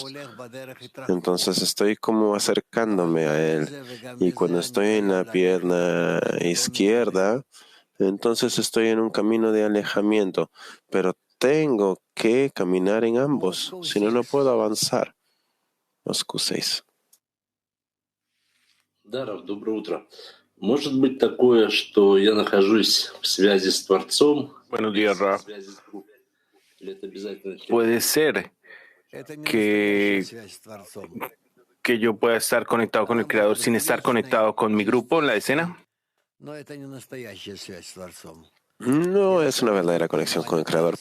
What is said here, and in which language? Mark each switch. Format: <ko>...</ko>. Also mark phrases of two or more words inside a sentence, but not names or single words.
<es>Entonces estoy como acercándome a Él. Y cuando estoy en la pierna izquierda, entonces estoy en un camino de alejamiento. Pero tengo que caminar en ambos, si no, no puedo avanzar. Moscú 6.</es> <ru>Даров, доброе утро. Может быть такое, что я нахожусь в связи с Творцом?</ru> <es>Buenos días, Rab. Puede ser que yo pueda estar conectado con el Creador sin estar conectado con mi grupo en la escena. No es una verdadera conexión con el Creador.</es>